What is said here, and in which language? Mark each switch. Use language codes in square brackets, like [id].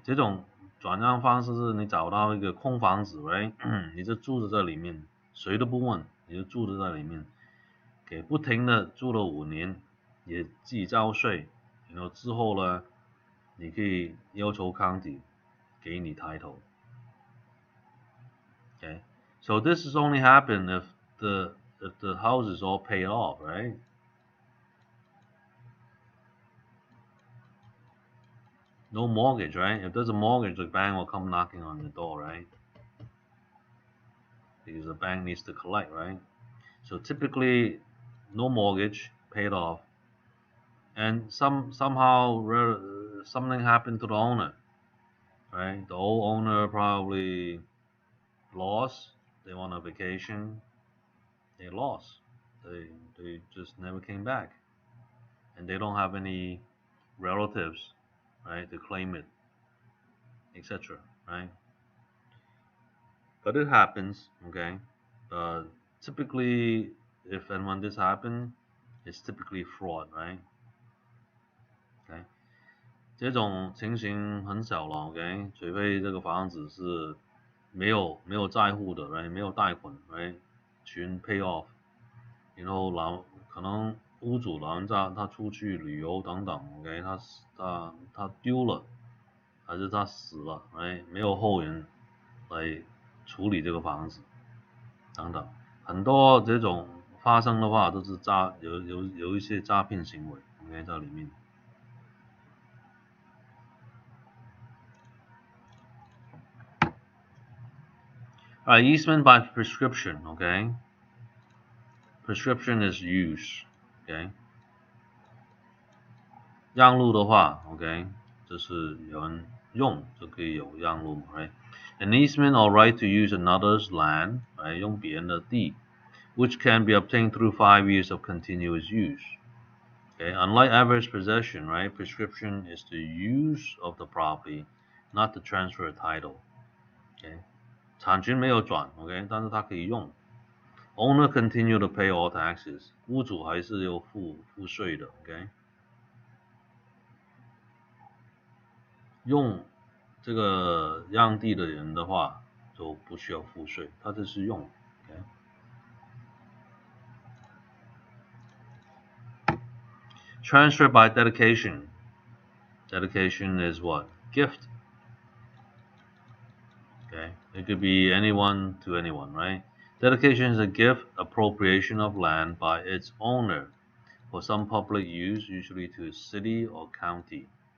[zh] 这种转让方式是你找到一个空房子 ，right？你就住着在里面，谁都不问，你就住着在里面，给不停的住了5年，也自己交税，然后之后呢，你可以要求 county 给你 title。 [en] Okay, so this is only happen if the house is all paid off, right? No mortgage, right? If there's a mortgage, the bank will come knocking on the door, right? Because the bank needs to collect, right? So typically, no mortgage, paid off, and somehow something happened to the owner, right? The old owner probably lost. They went on vacation. They lost. They just never came back, and they don't have any relatives, right, to claim it, etc. Right? But it happens, okay. Typically, if and when this happens, it's typically fraud, right? Okay. [zh] 这种情形很少了 ，OK， 除非这个房子是没有债户的 ，right， 没有贷款 ，right， 全 pay off， 然后可能屋主老人家他出去旅游等等 ，OK， 他丢了，还是他死了， right， 没有后人来处理这个房子等等，很多这种发生的话都是有一些诈骗行为 ，OK， 在里面。 [en] Alright, easement by prescription, okay? Prescription is use, okay? [zh] 让路的话 ，OK， 就是有人用就可以有让路 ，right? [en] An easement or right to use another's land， right? [zh] 用别人的地 [en] ，which can be obtained through 5 years of continuous use. Okay, unlike adverse possession, right? Prescription is the use of the property, not the transfer title. [zh] Okay, 产权没有转 ，OK， 但是它可以用。 [en] Owner continue to pay all taxes， [zh] 屋主还是要付税的 [en] ，OK。 [zh] 用这个让地的人的话，就不需要付税，他这是用 ，OK。 [en] Transfer by dedication. Dedication is what? Gift. Okay, it could be anyone to anyone, right? Dedication is a gift appropriation of land by its owner for some public use, usually to a city or county.